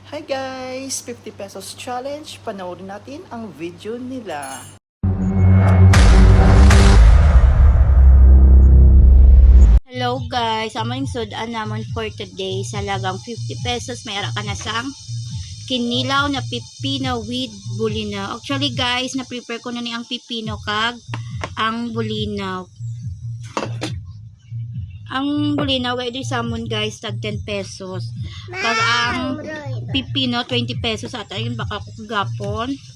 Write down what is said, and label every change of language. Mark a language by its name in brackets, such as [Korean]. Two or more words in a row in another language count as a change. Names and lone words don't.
[English] Hi guys! 50 pesos challenge. [Filipino] Panoorin natin ang video nila. [English] Hello guys, [Hiligaynon] aming sudan naman [English] for today [Hiligaynon] sa lagang 50 pesos. Mayara ka na sang kinilaw na pipino with bulinaw. [English] Actually guys, [Hiligaynon] na-prepare ko na ni ang pipino kag ang bulinaw. Ang bulinaw ay di samon guys tag 10 pesos. Kag ang pipino 20 pesos at ayun baka kugapon.